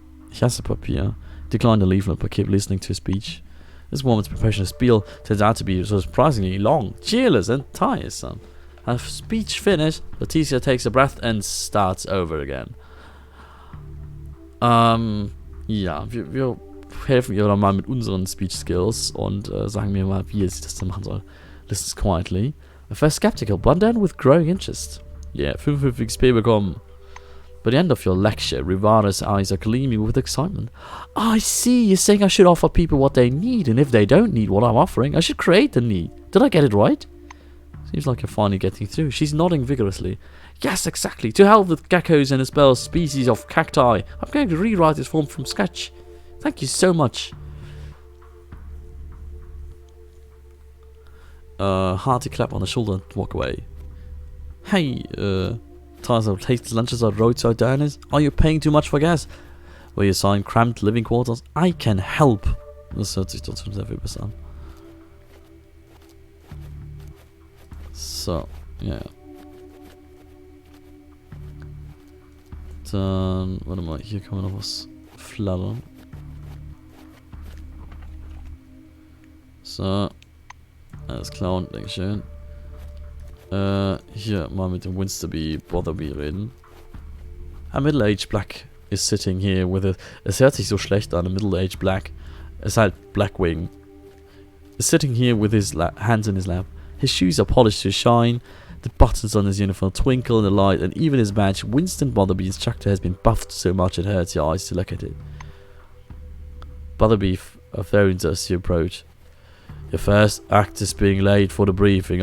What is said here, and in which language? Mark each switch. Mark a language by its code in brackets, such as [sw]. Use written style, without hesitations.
[de] Ich hasse Papier. [en] Decline the leaflet but keep listening to a speech. This woman's professional spiel turns out to be surprisingly long, cheerless, and tiresome. Her speech finished, Leticia takes a breath and starts over again. [de] Ja, wir helfen ihr dann mal mit unseren Speech Skills und sagen mir mal, wie sie das dann machen soll. [en] Listens quietly. At first skeptical, but then with growing interest. Yeah, [de] 55 XP bekommen. [en] By the end of your lecture, Rivara's eyes are gleaming with excitement. I see, you're saying I should offer people what they need, and if they don't need what I'm offering, I should create the need. Did I get it right? Seems like you're finally getting through. She's nodding vigorously. Yes, exactly. To hell with geckos and a spell species of cacti. I'm going to rewrite this form from scratch. Thank you so much. Hearty clap on the shoulder and walk away. Hey, tires of tasteless lunches at roadside diners? Are you paying too much for gas? Were you assigned cramped living quarters? I can help. [de] Das hört sich trotzdem sehr viel besser an. So, ja. Dann, warte mal, hier kann man noch was flattern. So. Alles klar und Dankeschön. Hier mal mit dem Winsterby Botherby reden. [en] A middle-aged black is sitting here with a... [de] Es hört sich so schlecht an, [en] a middle-aged black. [de] Es ist halt Blackwing. [en] Is sitting here with his hands in his lap. His shoes are polished to shine. The buttons on his uniform twinkle in the light, and even his badge, Winston Botherby Instructor, has been buffed so much it hurts your eyes to look at it. Botherby phones as you approach. Your first act is being late for the briefing.